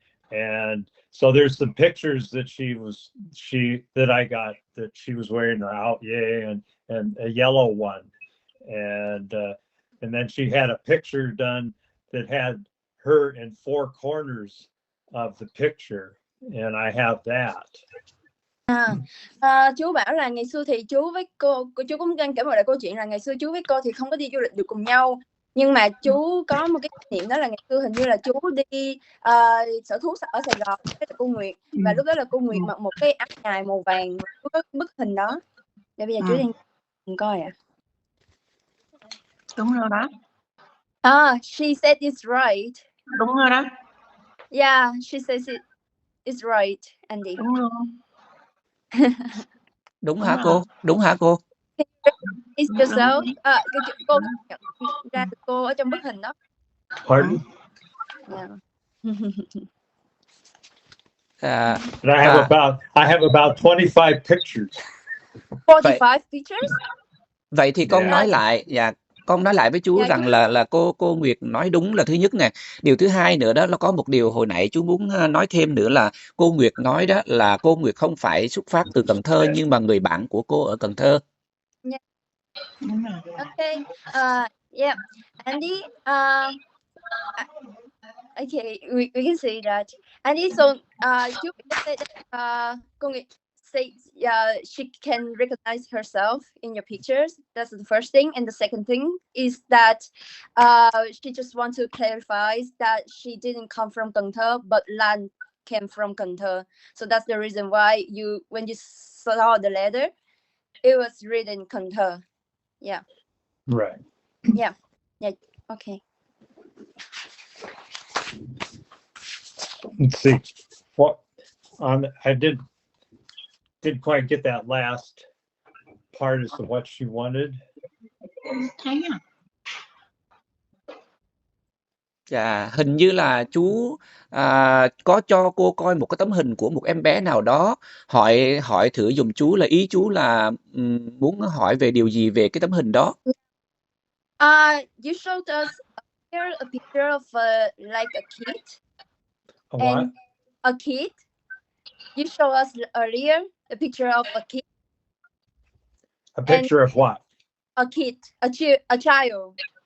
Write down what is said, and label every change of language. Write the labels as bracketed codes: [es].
[en] And so there's some pictures that I got that she was wearing an outye and a yellow one, and then she had a picture done that had her in four corners of the picture, and I have that. [vi] Chú bảo là ngày xưa thì chú với cô cũng đang kể một lại câu chuyện là ngày xưa chú với cô thì không có đi du lịch được cùng nhau, nhưng mà chú có một cái kỷ niệm, đó là ngày xưa hình như là chú đi sở thú ở Sài Gòn với cô Nguyệt, và lúc đó là cô Nguyệt mặc một cái áo dài màu vàng, chú có bức hình đó. Để bây giờ chú đang coi ạ. Đúng rồi đó. [en] She said it's right. [vi] Đúng rồi đó. [en] Yeah, she says it's right, Andy. [vi] Đúng rồi. Đúng hả cô? Đúng hả cô? [en] It's yourself. [vi] Cô nhận ra cô ở trong bức hình đó. [en] Pardon? Yeah. And I have about 25 pictures. 45 pictures? [vi] Vậy thì con nói lại, con nói lại với chú rằng là cô Nguyệt nói đúng là thứ nhất nè. Điều thứ hai nữa đó, nó có một điều hồi nãy chú muốn nói thêm nữa là cô Nguyệt nói đó là cô Nguyệt không phải xuất phát từ Cần Thơ, nhưng mà người bạn của cô ở Cần Thơ. [en] Yeah. Okay. Yeah. Andy, okay, we can say that. Andy, so chú say that cô Nguyệt say she can recognize herself in your pictures. That's the first thing, and the second thing is that she just wants to clarify that she didn't come from Cần Thơ, but Lan came from Cần Thơ. So that's the reason why when you saw the letter, it was written Cần Thơ. Yeah. Right. Yeah. Okay. Let's see. What I didn't quite get that last part as to what she wanted. [vi] Thấy à? Dạ, hình như là chú có cho cô coi một cái tấm hình của một em bé nào đó, hỏi thử giùm chú là ý chú là muốn hỏi về điều gì về cái tấm hình đó. [en] You showed us here a picture of like a kid. A what? And a kid. You showed us earlier a picture of a kid. A picture of what? A kid, a child.